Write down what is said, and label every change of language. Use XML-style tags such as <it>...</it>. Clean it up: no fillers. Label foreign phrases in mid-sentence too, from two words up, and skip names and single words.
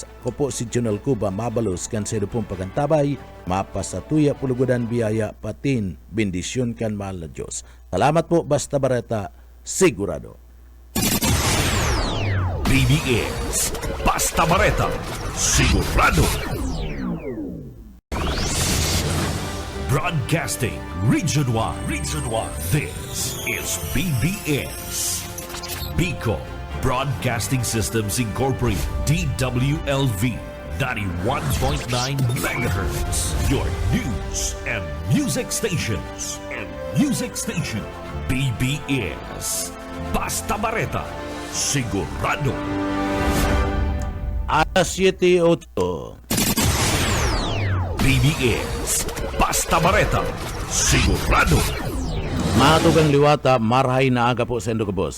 <bik>Ako po si Junel Cuba, mabalos kan sa pong pagantabay, mapasatuya pulugudan biyaya patin, bendisyon kan mahal na Diyos. Salamat po, basta barata, sigurado. BBS Basta Bareta Sigurado.</bik> <en>Broadcasting Region 1. This is BBS. Bico Broadcasting Systems Incorporated. DWLV 91.9 MHz. Your news and music stations. BBS Basta Bareta Sigurado.</en> <bik>Alas 7:08. BBS Basta Bareta Sigurado. Matugang liwata, marhay na aga po sa Indogabos.</bik>